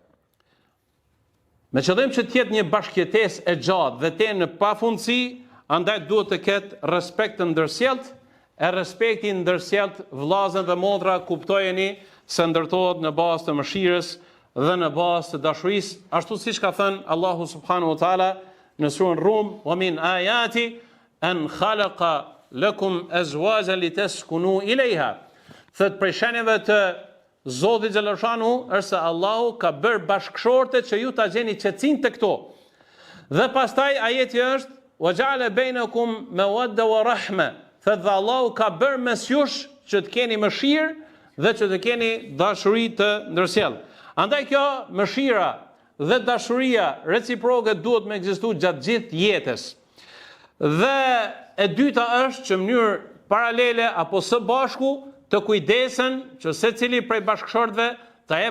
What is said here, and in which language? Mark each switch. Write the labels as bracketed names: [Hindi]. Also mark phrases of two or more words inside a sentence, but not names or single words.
[Albanian] Me qëllim që të jetë një bashkëjetesë e gjatë dhe të jenë në pafundësi, andaj duhet të ketë respekt të ndërsjellët, e respekti ndërsjellët vllazën dhe motra kuptojeni se ndërtohet në bazë të mëshirës dhe në bazë të dashurisë, ashtu siç ka thënë Allahu [Arabic] سبحانه وتعالى [Albanian] në surën Rum, [Arabic] ومن آياته أن خلق لكم أزواجا لتسكنوا إليها. [Albanian] Thot prej shenjave të Zotit xhaleshanu është se Allahu ka bërë bashkëshorte që ju ta gjeni qetësinë te këto. Dhe pastaj ajeti është [Arabic] وجعل بينكم مودة ورحمة. [Albanian] Thot dhe Allahu ka bërë mes jush që të keni mëshirë dhe që të keni dashuri të ndërsjellë. Andaj kjo mëshira dhe dashuria reciproke duhet me ekzistuar gjatë gjithë jetës. Dhe e dyta është që në mënyrë paralele apo së bashku të kujdesen që secili prej bashkëshortëve ta jep